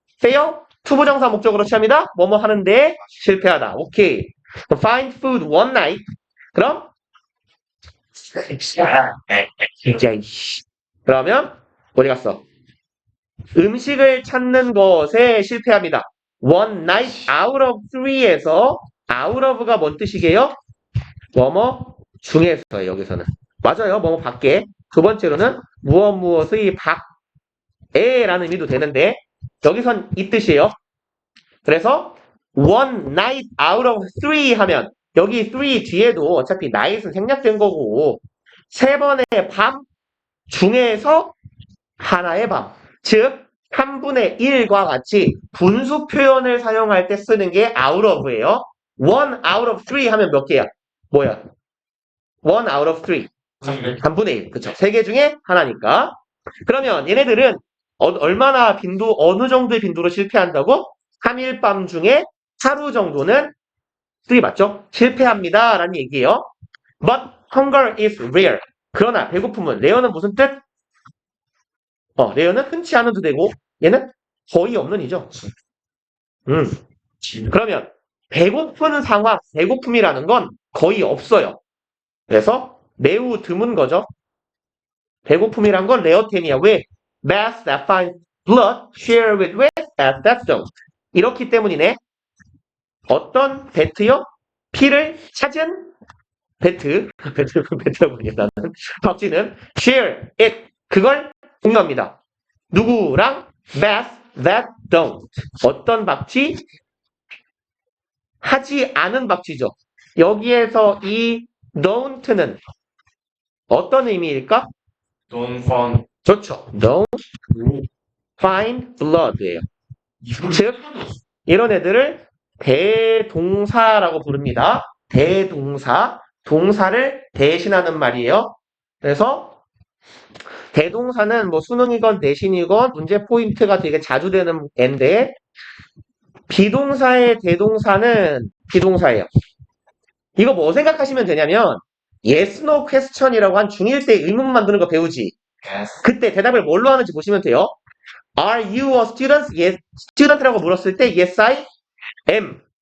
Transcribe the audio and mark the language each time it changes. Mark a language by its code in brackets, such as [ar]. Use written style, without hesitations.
[ko] fail 투부정사 목적으로 취합니다. 뭐뭐 하는데 실패하다. 오케이. find food one night. 그럼 진짜 이씨. 그러면 어디 갔어? 음식을 찾는 것에 실패합니다. [en] one night out of three에서 out of가 뭔 뜻이게요? [ko] 뭐뭐 중에서요. 여기서는 맞아요. 뭐뭐 밖에. 두 번째로는 무엇의 밖에라는 의미도 되는데 여기선 이 뜻이에요. 그래서 one night out of three 하면 여기 three 뒤에도 어차피 night은 생략된 거고 세 번의 밤 중에서 하나의 밤. 즉 3분의 1과 같이 분수 표현을 사용할 때 쓰는 게 out of예요. [en] one out of three 하면 몇 개야? [ko] 뭐야? one out of three. 3분의 1. 그쵸. 3개 중에 하나니까. 그러면 얘네들은 얼마나 어느 정도의 빈도로 실패한다고? 3일 밤 중에 하루 정도는 쓰기 맞죠? 실패합니다. 라는 얘기예요. But hunger is rare. 그러나 배고픔은, 레어는 무슨 뜻? 레어는 흔치 않아도 되고, 얘는 거의 없는 이죠. 그러면 배고픈 상황, 배고픔이라는 건 거의 없어요. 그래서 매우 드문 거죠. 배고픔이란 건 레어템이야. 왜? [en] Bats that find blood share with rats that don't. [ko] 이렇기 때문이네. 어떤 배트요? 피를 찾은 배트라고 하냐 나는. [en] 박쥐는 share it. [ko] 그걸 공유합니다. 누구랑? Bats that don't. 어떤 박쥐? 하지 않은 박쥐죠. 여기에서 이 don't는 어떤 의미일까? [en] Don't find. [ko] 좋죠. [en] Don't find blood예요. [ko] 즉 이런 애들을 대동사라고 부릅니다. 대동사. 동사를 대신하는 말이에요. 그래서 대동사는 뭐 수능이건 내신이건 문제 포인트가 되게 자주 되는 애인데 비동사의 대동사는 비동사예요. 이거 뭐 생각하시면 되냐면 yes, no question이라고 한 중1 때 의문 만드는 거 배우지. 그때 대답을 뭘로 하는지 보시면 돼요. [en] Are you a student? Yes, student라고 물었을 때 yes, I am.